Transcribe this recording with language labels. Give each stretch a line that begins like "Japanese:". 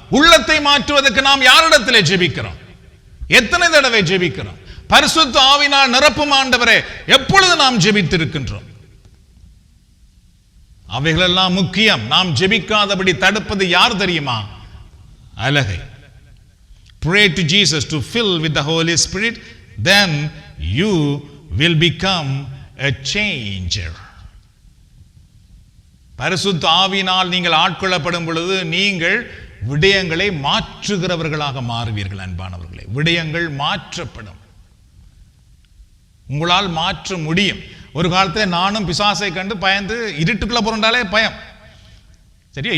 Tamil: உள்ளத்தை மாற்றுவதற்கு நாம் யாரிடத்திலே ஜெபிக்கிறோம்? எத்தனை தடவை ஜெபிக்கிறோம்? பரிசுத்த ஆவியினால் நிரப்பும் ஆண்டவரே எப்பொழுது நாம் ஜெபித்திருக்கின்றோம்? அவைகளெல்லாம் முக்கியம். நாம் ஜெபிக்காதபடி தடுப்பது யார் தெரியுமா? அலகை.
English: Pray to Jesus to fill with the Holy Spirit, then you will become a changer.
Tamil: பரிசுத்த ஆவியினால் நீங்கள் ஆட்கொள்ளப்படும் பொழுது நீங்கள் விடயங்களை மாற்றுகிறவர்களாக மாறுவீர்கள். அன்பானவர்களே, விடயங்கள் மாற்றப்படும், உங்களால் மாற்ற முடியும். ஒரு காலத்தில் நானும் பிசாசை கண்டு பயந்து இருட்டுக்குள்ள போறாலே பயம். சரியா?